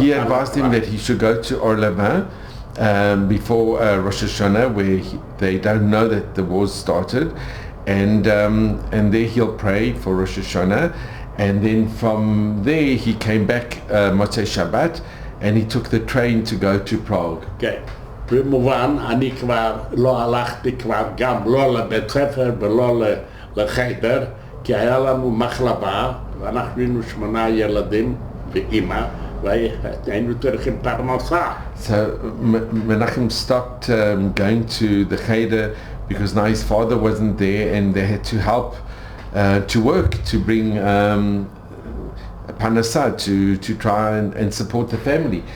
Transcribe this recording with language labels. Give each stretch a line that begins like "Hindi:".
English: He advised him that he should go to Orlava before Rosh Hashanah, where they don't know that the war's started, and there he'll pray for Rosh Hashanah, and then from there he came back Motzei Shabbat, and he took the train to go to Prague. Okay.
Hebrew: במובן, אני כבר לא הלכתי כבר גם לא לבית ספר ולא לחדר, כי היה לנו מחלבה, ואנחנו היינו 8 ילדים ואימא, והיינו צריכים פרנסה.
English: So Menachem stopped going to the cheder because now his father wasn't there, and they had to help to work to bring פרנסה to try and support the family.